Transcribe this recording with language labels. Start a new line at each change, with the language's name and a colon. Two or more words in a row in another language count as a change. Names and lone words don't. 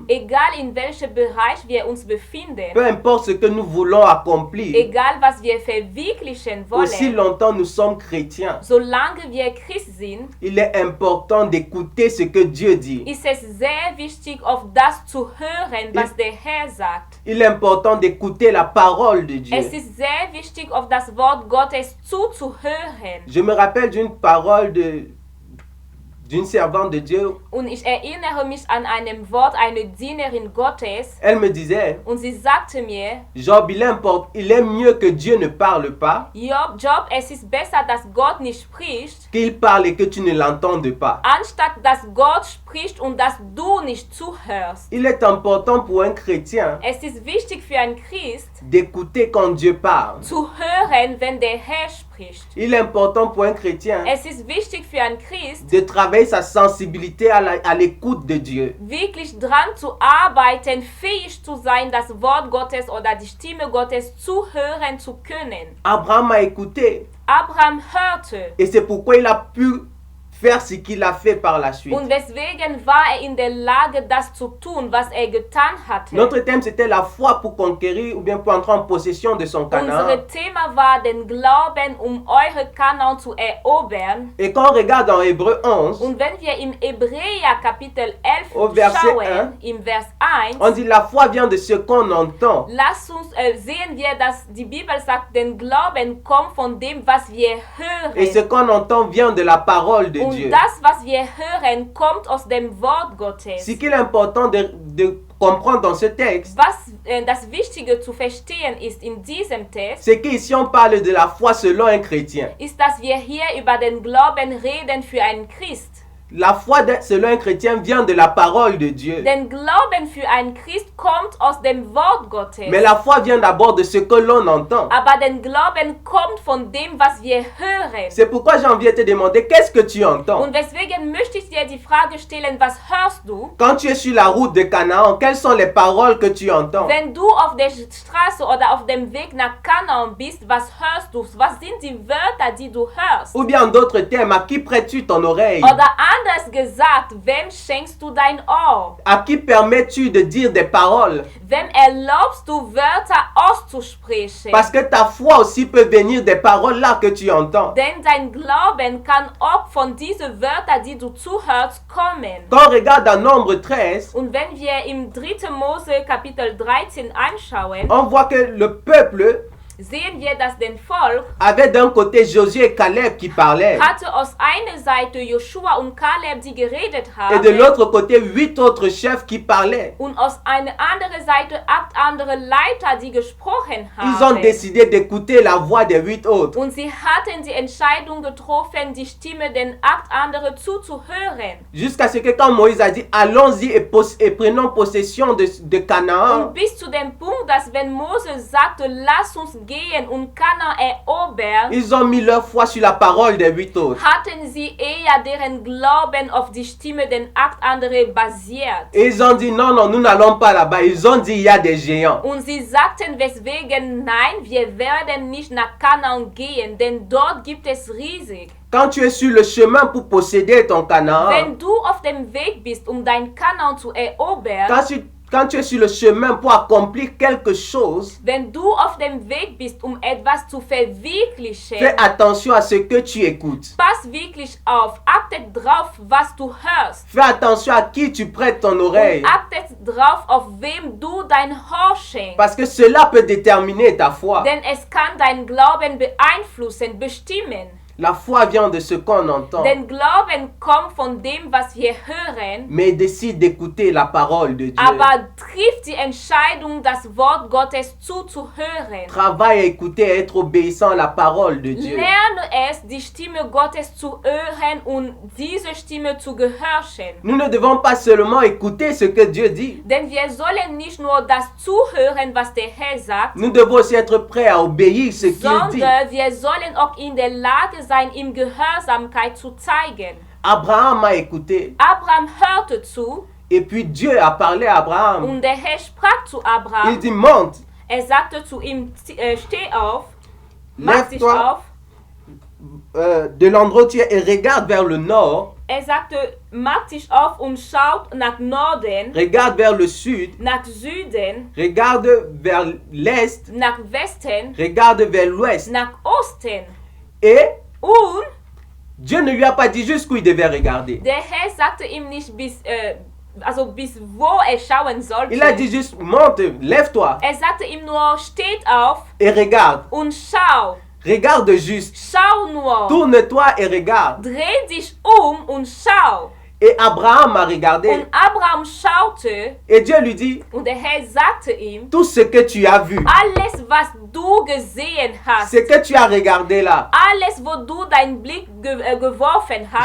German: Egal in welchem Bereich wir uns befinden,
French: peu importe ce que nous voulons accomplir,
German: egal was wir verwirklichen
French: aussi
German: wollen,
French: longtemps nous sommes chrétiens,
German: solange wir Christ sind,
French: il est important d'écouter ce que Dieu dit.
German: ist es sehr wichtig, auf das zu hören, was der Herr sagt.
French: Il est important d'écouter la parole de Dieu.
German: Es ist sehr wichtig, auf das Wort Gottes zuzuhören.
French: Je me rappelle d'une parole d'une servante de Dieu.
German: Und ich erinnere mich an einem Wort einer Dienerin Gottes.
French: Elle me disait,
German: Und sie sagte mir,
French: Job, il est mieux que Dieu ne parle pas,
German: Job, es ist besser, dass Gott nicht spricht,
French: qu'il parle et que tu ne l'entendes pas.
German: anstatt dass Gott spricht und dass du nicht zuhörst.
French: Il est important pour un chrétien
German: Es ist wichtig für einen Christ,
French: d'écouter quand Dieu parle.
German: zu hören, wenn der Herr spricht.
French: Il est important pour un chrétien
German: Es ist wichtig für einen Christ,
French: de travailler sa sensibilité à l'écoute de Dieu.
German: wirklich dran zu arbeiten, fähig zu sein, das Wort Gottes oder die Stimme Gottes zuhören zu können.
French: Abraham a écouté
German: Abraham hörte.
French: et c'est pourquoi il a pu faire ce qu'il a fait par la suite.
German: Und weswegen war in der Lage, das zu tun, was getan hatte.
French: Notre thème c'était la foi pour conquérir ou bien pour entrer en possession de son Canaan.
German: Unser Thema war den Glauben, eure Kanaan zu erobern.
French: Et quand on regarde en Hébreu 11,
German: Und wenn wir im Hebräer Kapitel 11
French: Au verset
German: schauen, im Vers 1,
French: on dit la foi vient de ce qu'on entend.
German: lasst uns sehen wir, dass die Bibel sagt, den Glauben kommt von dem, was wir
French: Et ce
German: hören.
French: qu'on entend vient de la parole de
German: Und
French: Dieu.
German: das, was wir hören, kommt aus dem Wort Gottes.
French: Ce qu'il est important de comprendre dans ce texte,
German: Was das Wichtige zu verstehen ist in diesem Text,
French: c'est qu'ici on parle de la foi selon un chrétien.
German: ist, dass wir hier über den Glauben reden für einen Christ.
French: La foi selon un chrétien vient de la parole de Dieu.
German: Den Glauben für einen Christ kommt aus dem Wort Gottes.
French: Mais la foi vient d'abord de ce que l'on entend.
German: Aber den Glauben kommt von dem, was wir hören.
French: C'est pourquoi j'ai envie de te demander, qu'est-ce que tu entends?
German: Und deswegen möchte ich dir die Frage stellen, was hörst du?
French: Quand tu es sur la route de Canaan, quelles sont les paroles que tu entends?
German: Wenn du auf der Straße oder auf dem Weg nach Kanaan bist, was hörst du? Was sind die Wörter, die du hörst?
French: Ou bien en d'autres termes, à qui prêtes-tu ton oreille?
German: Oder anders gesagt, wem schenkst du dein Ohr?
French: À qui permets-tu de dire des paroles?
German: Wem erlaubst du Wörter auszusprechen?
French: Parce que ta foi aussi peut venir des paroles là que tu entends.
German: Denn dein Glauben kann auch von diesen Wörtern, die du zuhörst, kommen.
French: Quand on regarde dans Nombre 13,
German: Und wenn wir im 3. Mose Kapitel 13 anschauen,
French: on voit que le peuple
German: sehen wir, dass den Volk
French: avait d'un côté Josué et Caleb qui parlaient,
German: hatte aus einer Seite Joshua und Kaleb, die geredet
French: et de
German: haben,
French: l'autre côté 8 autres chefs qui parlaient.
German: und aus einer anderen Seite 8 andere Leiter, die gesprochen
French: Ils ont
German: haben.
French: décidé d'écouter la voix des 8 autres.
German: Und sie hatten die Entscheidung getroffen, die Stimme den 8 anderen zuzuhören.
French: Jusqu'à ce que quand Moïse a dit, allons-y et prenons possession de Canaan,
German: Und bis zu dem Punkt, dass wenn Mose sagte, lass uns gehen und Kanaan erobern,
French: ils ont mis leur foi sur la parole des 8 autres.
German: hatten sie eher deren Glauben auf die Stimme den 8 anderen basiert.
French: Et ils ont dit, non, non, nous n'allons pas là-bas. Ils ont dit, il y a des géants.
German: Und sie sagten weswegen, nein, wir werden nicht nach Kanaan gehen, denn dort gibt es riesig.
French: Quand tu es sur le chemin pour posséder ton Canaan,
German: Wenn du auf dem Weg bist, um dein Kanaan zu erobern,
French: quand tu es sur le chemin pour accomplir quelque chose,
German: wenn du auf dem Weg bist, um etwas zu verwirklichen,
French: fais attention à ce que tu écoutes.
German: pass wirklich auf, achtet drauf, was du hörst.
French: Fais attention à qui tu prêtes ton oreille.
German: Und achtet drauf, auf wem du dein Ohr schenkst.
French: Parce que cela peut déterminer ta foi.
German: Denn es kann deinen Glauben beeinflussen, bestimmen.
French: La foi vient de ce qu'on entend.
German: Denn Glauben kommt von dem, was wir hören,
French: Mais décide d'écouter la parole de Dieu.
German: aber trifft die Entscheidung, das Wort Gottes zuzuhören.
French: Travaille à écouter et être obéissant à la parole de Dieu.
German: Lerne es, die Stimme Gottes zu hören und diese Stimme zu gehorchen.
French: Nous ne devons pas seulement écouter ce que Dieu dit.
German: Denn wir sollen nicht nur das zuhören, was der Herr sagt,
French: Nous devons aussi être prêts à obéir ce qu'il dit.
German: sondern wir sollen auch in der Lage sein, ihm Gehorsamkeit zu zeigen.
French: Abraham a écouté
German: Abraham hörte zu
French: et puis Dieu a parlé à Abraham.
German: und der Herr sprach zu
French: Il
German: Abraham.
French: dit monte,
German: Er sagte zu ihm, steh auf, mach dich
French: lève-toi
German: auf.
French: de l'endroit où tu es et regarde vers le nord,
German: Er sagte, mach dich auf und schaut nach Norden,
French: regarde vers le sud,
German: nach Süden,
French: regarde vers l'est,
German: nach Westen,
French: regarde vers l'ouest.
German: nach Osten.
French: Et
German: Und
French: Dieu ne lui a pas dit jusqu'où il devait regarder.
German: der Herr sagte ihm nicht bis wo er schauen sollte.
French: Il a dit juste monte, lève-toi
German: Er sagte ihm nur, steht auf
French: et regarde.
German: und schau.
French: Regarde juste.
German: Schau nur.
French: Tourne-toi et regarde.
German: Dreh dich und schau.
French: Et Abraham a regardé
German: Und Abraham schaute
French: et Dieu lui dit,
German: und der Herr sagte ihm,
French: tout ce que tu as vu,
German: alles, was du gesehen hast,
French: ce que tu as regardé là,
German: alles, wo du deinen Blick geworfen hast,